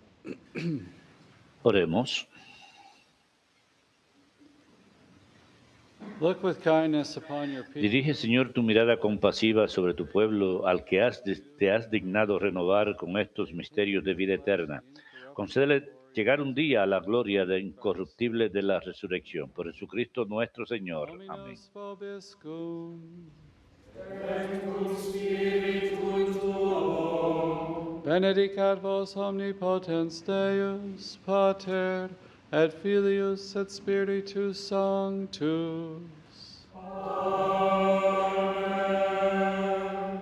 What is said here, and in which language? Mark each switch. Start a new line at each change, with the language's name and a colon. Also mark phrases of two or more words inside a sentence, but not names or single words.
Spanish: Oremos.
English: Look with kindness upon your people.
Spanish: Dirige, Señor, tu mirada compasiva sobre tu pueblo, al que te has dignado renovar con estos misterios de vida eterna. Concédele llegar un día a la gloria de incorruptible de la resurrección. Por Jesucristo nuestro Señor. Amén.
Latin: Dominus vobiscum. Benedicat vos omnipotens Deus, Pater, et Filius, et Spiritus Sanctus. Amen.